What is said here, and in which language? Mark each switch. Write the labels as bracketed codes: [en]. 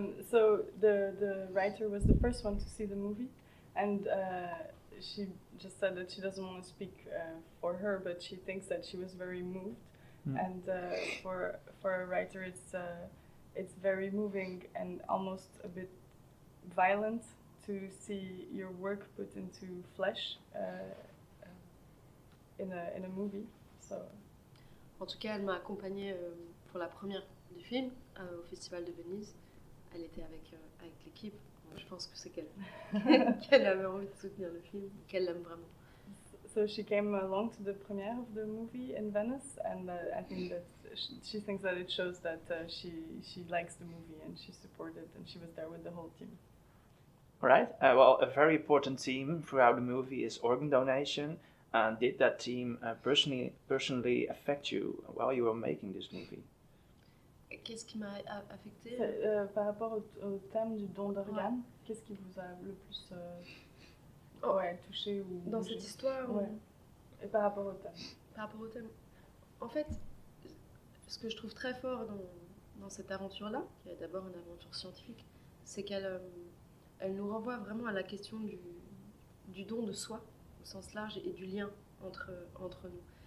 [en] So the writer was the first one to see the movie, and she just said that she doesn't want to speak for her, but she thinks that she was very moved. And for a writer, it's very moving and almost a bit violent to see your work put into flesh in a movie. So. [fr] En tout cas, elle m'a accompagnée pour la première du film au Festival de Venise. Elle était avec l'équipe. Donc je pense que c'est qu'elle avait envie de soutenir le film, qu'elle l'aime vraiment. [en] So she came along to the premiere of the movie in Venice, and I think that she thinks that it shows that she likes the movie and she supported, and she was there with the whole team. Right. Well, a very important theme throughout the movie is organ donation. Did that theme personally affect you while you were making this movie? [fr] Qu'est-ce qui m'a affecté par rapport au thème du don d'organes, qu'est-ce qui vous a le plus touché ou dans cette histoire Et par rapport au thème. Par rapport au thème. En fait, ce que je trouve très fort dans cette aventure-là, qui est d'abord une aventure scientifique, c'est qu'elle elle nous renvoie vraiment à la question du don de soi, au sens large, et du lien entre nous.